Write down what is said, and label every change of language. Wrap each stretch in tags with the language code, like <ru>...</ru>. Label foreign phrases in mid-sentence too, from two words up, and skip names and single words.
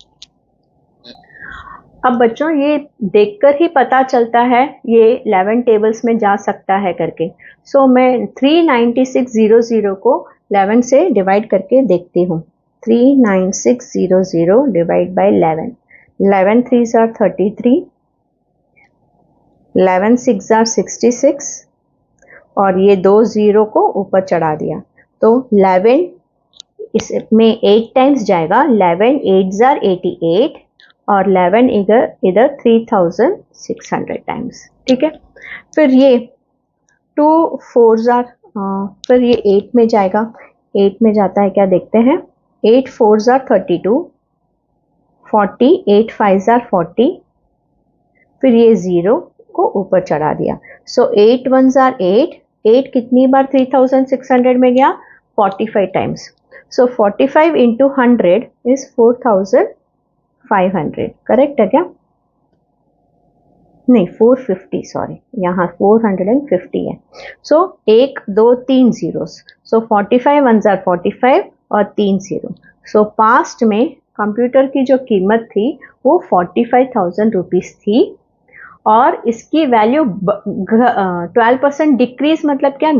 <hi>अब बच्चों ये देखकर ही पता चलता है ये 11 टेबल्स में जा सकता है करके। सो मैं 39600 को 11 से डिवाइड करके देखती हूँ।</hi> <en>39600 divide by 11. 11 3s are 33, 11 6s are 66,</en> <hi>और ये 2 0 को ऊपर चढ़ा दिया तो 11 इसमें 8 टाइम्स जाएगा।</hi> <en>11 8s are 88</en> <hi>और 11 इधर 3600 टाइम्स। ठीक है, फिर ये 2</hi> <en>4s are</en> <hi>फिर ये 8 में जाएगा। 8 में जाता है क्या देखते हैं।</hi> <en>8 4s are 32, 40, 8 5s are 40,</en> <hi>फिर ये 0 को ऊपर चढ़ा दिया। सो</hi> <en>8 1s are 8,</en> <hi>8 कितनी बार 3600 में गया?</hi> <en>45 times. So 45 into 100 is 4500। करेक्ट</en> <hi>है क्या? नहीं 450, सॉरी, यहाँ 450 है।</hi> <en>So 1 2 3 zeros, so 45 1s are 45 और 3 0।</en> <hi>सो पास्ट में कंप्यूटर की जो कीमत थी वो 45,000 रुपीज़ थी, और इसकी वैल्यू 12% डिक्रीज मतलब क्या?</hi>